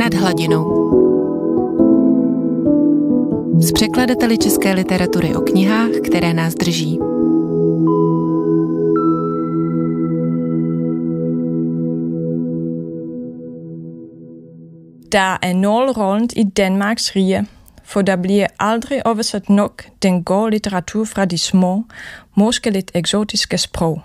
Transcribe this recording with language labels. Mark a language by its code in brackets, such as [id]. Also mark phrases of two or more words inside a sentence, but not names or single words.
[cs] hladinou. S překladateli české literatury o knihách, které nás drží. [da] Der er noget rundt i Danmarks rige, for der bliver aldrig oversat nok den gode litteratur fra de små, måske lidt eksotiske sprog.